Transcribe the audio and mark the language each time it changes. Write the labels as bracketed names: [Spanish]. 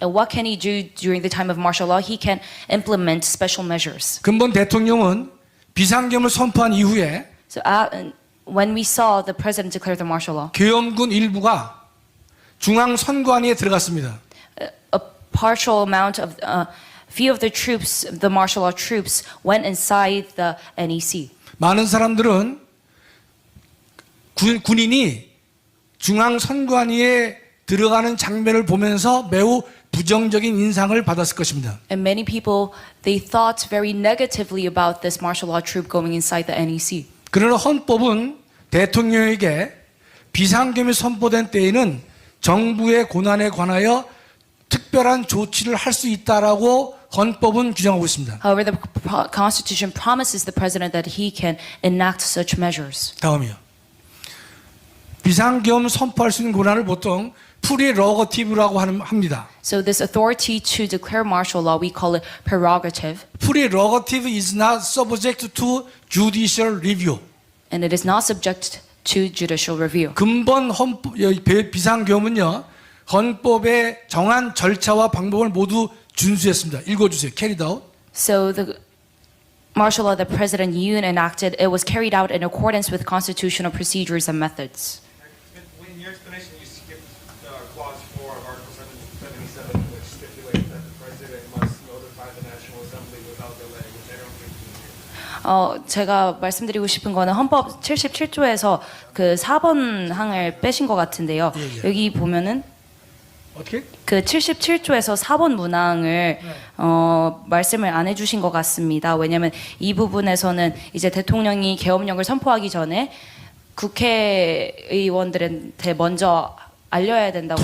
[English] And what can he do during the time of martial law? He can implement special measures. [Korean] 근본 대통령은 비상계엄을 선포한 이후에 [English] So when we saw the president declare the martial law, [Korean] 계엄군 일부가 중앙선관위에 들어갔습니다. [English] a partial amount of few of the troops, the martial law troops, went inside the NEC. [Korean] 많은 사람들은 군인이 중앙선관위에 들어가는 장면을 보면서 매우 부정적인 인상을 받았을 것입니다. [English] And many people, they thought very negatively about this martial law troop going inside the NEC. [Korean] 그러나 헌법은 대통령에게 비상계엄이 선포된 때에는 정부의 고난에 관하여 특별한 조치를 할 수 있다라고 헌법은 규정하고 있습니다. [English] However, the Constitution promises the president that he can enact such measures. [Korean] 다음이요. 비상계엄 선포할 수 있는 권한을 보통 프리러거티브라고 합니다. [English] So this authority to declare martial law, we call it prerogative, 프리러거티브 is not subject to judicial review. and it is not subject to judicial review. [Korean] 근본 헌법 비상계엄은요 헌법의 정한 절차와 방법을 모두 준수했습니다. [English] 읽어주세요. Carried out. So the martial law that President Yoon enacted, it was carried out in accordance with constitutional procedures and methods. In your explanation, you skipped clause 4 of Article 77, which stipulates that the president must notify the National Assembly without delay, which I don't think you did. [Korean] 제가 말씀드리고 싶은 거는 헌법 77조에서 그 4번 항을 빼신 것 같은데요. 여기 보면은 어떻게? 그 77조에서 4번 문항을 말씀을 안 해주신 것 같습니다. 왜냐하면 이 부분에서는 이제 대통령이 계엄령을 선포하기 전에 국회의원들한테 먼저 알려야 된다고.